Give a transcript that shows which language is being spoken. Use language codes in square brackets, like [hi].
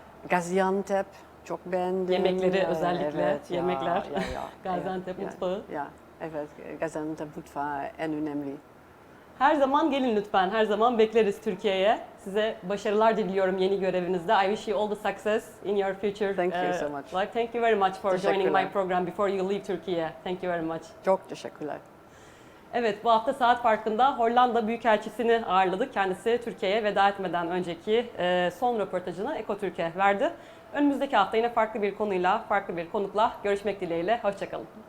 [tr] Gaziantep çok beğendim. Yemekleri özellikle, Evet, yemekler. Ya. Gaziantep mutfağı. Evet, Gaziantep mutfağı en önemli. Her zaman gelin lütfen. Her zaman bekleriz Türkiye'ye. Size başarılar diliyorum yeni görevinizde. [en] I wish you all the success in your future. Thank you so much. Life. Thank you very much for joining my [tr] Teşekkürler. [en] program before you leave Türkiye. Thank you very much. [tr] Çok teşekkürler. Evet, bu hafta Saat Farkı'nda Hollanda Büyükelçisi'ni ağırladık. Kendisi Türkiye'ye veda etmeden önceki son röportajını Ekotürk'e verdi. Önümüzdeki hafta yine farklı bir konuyla, farklı bir konukla görüşmek dileğiyle. Hoşçakalın.